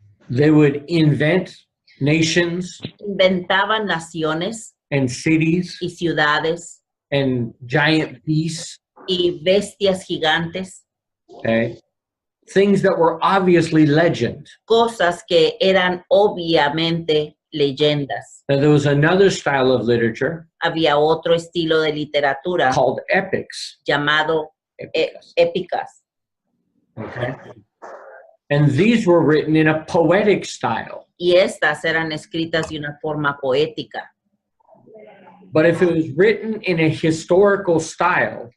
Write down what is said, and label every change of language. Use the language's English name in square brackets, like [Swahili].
[English] They would invent nations [Spanish] Inventaban naciones [English] and cities [Spanish] y ciudades [English] and giant beasts. [Spanish] y bestias gigantes, [English] Okay. Things that were obviously legend. [Spanish] cosas que eran obviamente leyendas. [English] Now, there was another style of literature [Spanish] Había otro estilo de literatura [English] called epics. [Spanish] llamado épicas. [English] Okay. And these were written in a poetic style. [Spanish] Y estas eran escritas de una forma poética. [English] But if it was written in a historical style,